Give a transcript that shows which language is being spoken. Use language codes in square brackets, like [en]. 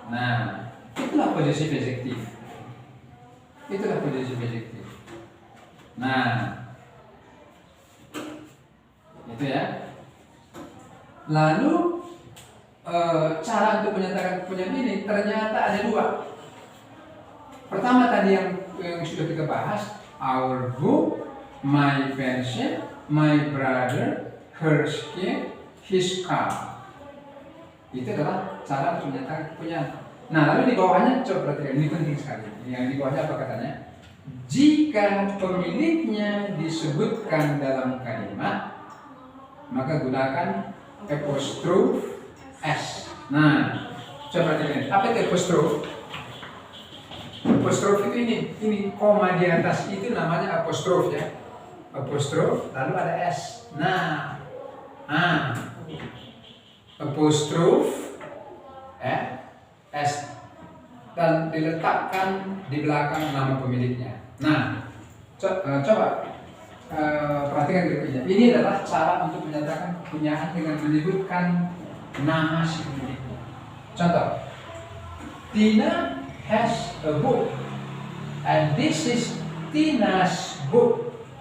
[id] Nah, itulah possessive adjective. Itulah possessive adjective. Nah, itu ya. Lalu cara untuk menyatakan kepunyaan ini ternyata ada dua. Pertama tadi yang sudah kita bahas, our book, my pencil, my brother, her skin, his car. Itu adalah cara untuk menyatakan kepunyaan. Nah, lalu di bawahnya coba perhatikan, ini penting sekali. Yang di bawahnya apa katanya? Jika pemiliknya disebutkan dalam kalimat, maka gunakan apostrophe s. Nah, coba perhatikan. Apa itu apostrophe? Apostrophe itu ini koma di atas itu namanya apostrophe ya. Apostrophe lalu ada s. Nah, apostrophe s dan diletakkan di belakang nama pemiliknya. Nah, coba perhatikan berikutnya. Ini adalah cara untuk menyatakan kepunyaan dengan menyebutkan nama si pemiliknya. Contoh, [en] Tina has a book, and this is Tina's book.